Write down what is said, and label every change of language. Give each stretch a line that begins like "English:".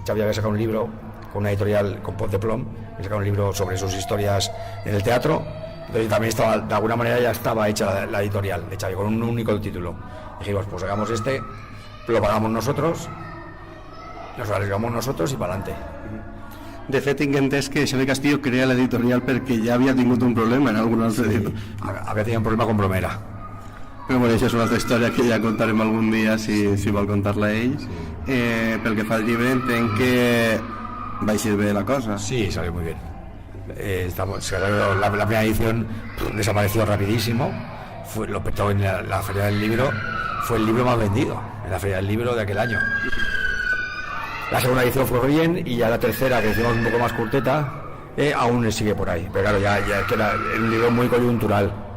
Spanish: Xavi había sacado un libro con una editorial, con Pot de Plom, había sacado un libro sobre sus historias en el teatro, entonces también estaba, de alguna manera ya estaba hecha la editorial de Xavi, con un único título. Dijimos, pues hagamos lo pagamos nosotros, nos arriesgamos nosotros y para adelante.
Catalan: De fet, tinc entès que Xavi Castillo crea l'editorial perquè ja havia tingut un problema en algun altre llibre. Havia tingut un problema con Bromera. Però bueno, això és una altra història que ja contarem algun dia si vol contar-la ell. Sí. Pel que fa al llibre, entenc que va eixir bé la cosa.
Spanish: Sí, salió muy bien. La primera edición desapareció rapidísimo, lo petó en la Feria del Libro, fue el libro más vendido en la Feria del Libro de aquel año. La segunda edición fue bien y ya la tercera, que hicimos un poco más corteta, aún sigue por ahí. Pero claro, ya es que era un libro muy coyuntural.